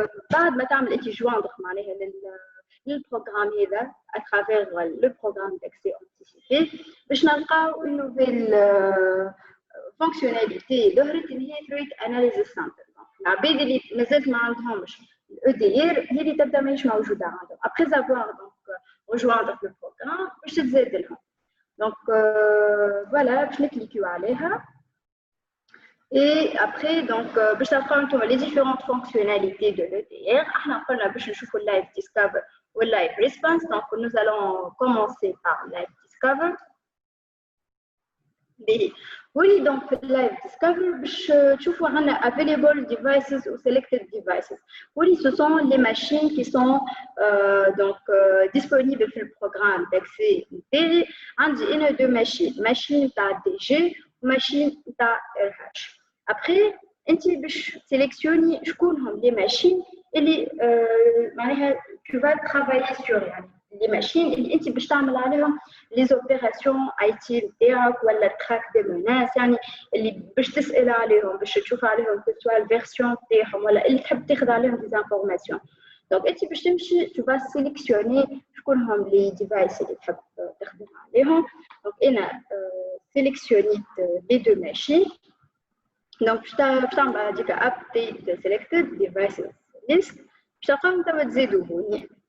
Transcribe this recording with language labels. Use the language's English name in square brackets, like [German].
[Arabic] بعد ما تعمل انت joindre معناها للبروغرام هذا [French] à travers le programme d'accès anticipé [Arabic] باش نلقاو [French] une nouvelle fonctionnalité [Arabic] ظهرت اللي هي [English] threat analysis center. [Arabic] العباد اللي مازال ما عندهمش الEDR هي اللي تبدا ماهيش موجوده عندهم. [French] Après avoir donc rejoindre le programme [Arabic] باش تزاد لهم. Donc voilà باش نكليكيو عليها. [French] Et après, donc, [Arabic] باش تلقاو [French] les différentes fonctionnalités de l'EDR. [Arabic] احنا قلنا باش نشوفوا [English] live discover ou live response. [French] Donc, nous allons commencer par live discover. [English] Oui, donc live discover [Arabic] باش تشوفوا عندنا [English] available devices ou selected devices. [French] Oui, ce sont les machines qui sont donc disponibles sur le programme d'accès IP. [Arabic] عندي [French] une deux machine [Arabic] تاع DG machine تاع RH. [French] Après, tu sélectionnes les machines et tu vas travailler sur les machines et tu peux faire les opérations IT ou le track des menaces. Tu peux [Arabic] تسأل عليهم باش تشوف عليهم [French] que soit la version ou tu peux [Arabic] تاخذ عليهم [French] des informations. [Arabic] دونك انت باش تمشي [French] tu vas sélectionner [Arabic] شكون هم لي ديفايس اللي تحب تخدم عليهم. دونك انا سيليكسيونيت لي دو ماشين. دونك باش تعمل هذيك [English] update selected devices list [Arabic] باش تلقاهم توا تزيدوا هوني.